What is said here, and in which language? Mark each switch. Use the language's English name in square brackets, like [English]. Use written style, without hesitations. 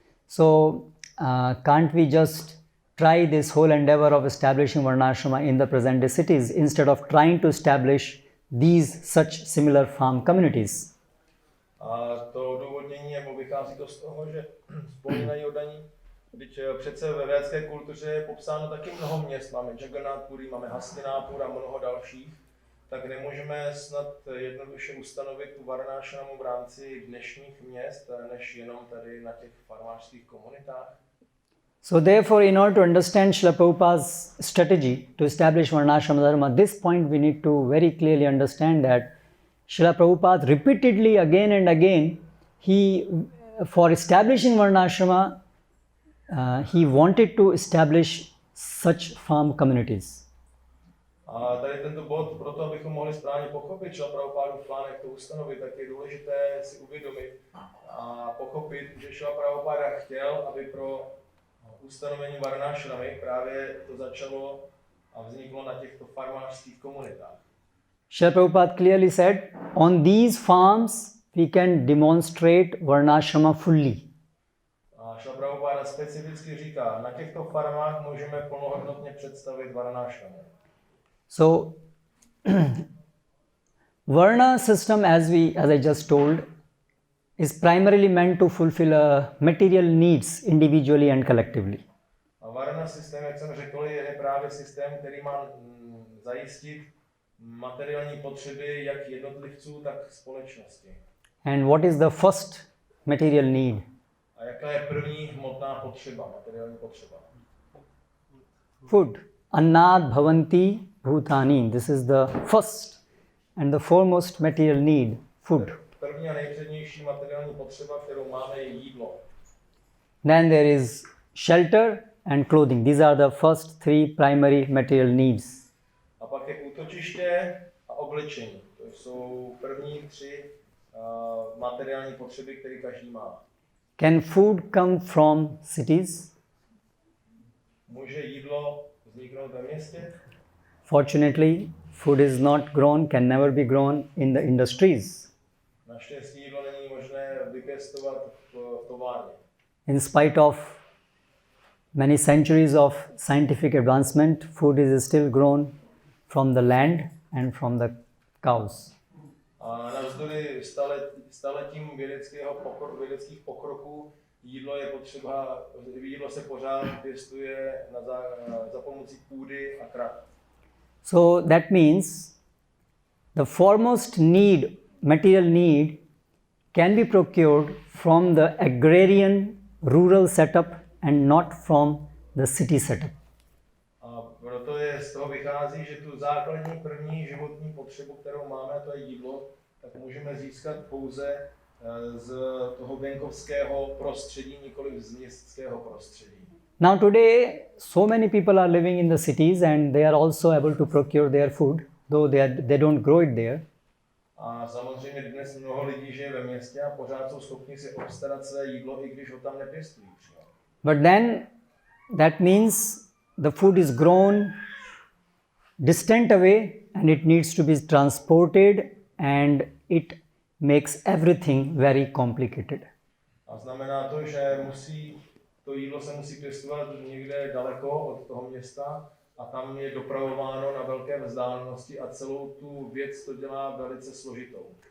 [English] So can't we just try this whole endeavor of establishing Varnashrama in the present day cities instead of trying to establish these such similar farm communities? [Czech] A to odůvodnění nebo vychází to z toho, že vzpomínají oddaní, když přece ve védské kultuře je popsáno taky mnoho měst, máme Jagannath Puri, máme Hastinapur a mnoho dalších, tak nemůžeme snad jednoduše ustanovit tu Varnashramu v rámci dnešních měst, než jenom tady na těch farmářských komunitách. [English] So therefore, in order to understand Srila Prabhupada's strategy to establish Varnashrama Dharma, this point we need to very clearly understand that Srila Prabhupada repeatedly again and again, for establishing Varnashrama, he wanted to establish such farm communities. [Czech] A tady tento bod, proto abychom mohli správně pochopit Srila Prabhupádův plán, jak to ustanovit, tak je důležité si uvědomit a pochopit, že Srila Prabhupada chtěl, aby pro ustanovení Varnashramy právě to začalo a vzniklo na těchto farmářských komunitách. [English] Srila Prabhupada clearly said, on these farms we can demonstrate Varnashrama fully. [Czech] A Srila Prabhupada specificky říká, na těchto farmách můžeme plnohodnotně představit Varnashramu. [English] So, Varna system, as I just told, is primarily meant to fulfill material needs individually and collectively. [Czech] A Varna systém, jak jsem řekl, je právě systém, který má zajistit materiální potřeby jak jednotlivců, tak společnosti. [English] And what is the first material need? [Czech] A jaká je první hmotná potřeba, materiální potřeba? [English] Food. [Sanskrit] Annat bhavanti bhutani. [English] This is the first and the foremost material need. Food. [Czech] První a nejpřednější materiální potřeba, kterou máme, je jídlo. [English] Then there is shelter and clothing. These are the first three primary material needs. [Czech] A pak je útočiště a oblečení. To jsou první tři materiální potřeby, které každý má. [English] Can food come from cities? [Czech] Může jídlo vzniknout ve městě? [English] Fortunately, food is not grown, can never be grown in the industries. [Czech] Naštěstí jídlo není možné vypěstovat v továrně. [English] In spite of many centuries of scientific advancement, food is still grown from the land and from the cows. [Czech] A navzdory staletím vědeckých pokroků jídlo se pořád pěstuje za pomocí půdy a krav. [English] So that means the foremost need, material need, can be procured from the agrarian rural setup and not from the city setup. [Czech] A proto z toho vychází, že tu základní první životní potřebu, kterou máme, to je jídlo, tak můžeme získat pouze z toho venkovského prostředí, nikoli z městského prostředí. [English] Now today, so many people are living in the cities and they are also able to procure their food, though they don't grow it there. [Czech] A samozřejmě dnes mnoho lidí žije ve městě a pořád jsou schopni si obstarat své jídlo, i když ho tam nepěstují. [English] But then that means the food is grown distant away and it needs to be transported and it makes everything very complicated. [Czech] A znamená to, že to jídlo se musí pěstovat někde daleko od toho města a tam je dopravováno na velké vzdálenosti a celou tu věc to dělá velice složitou.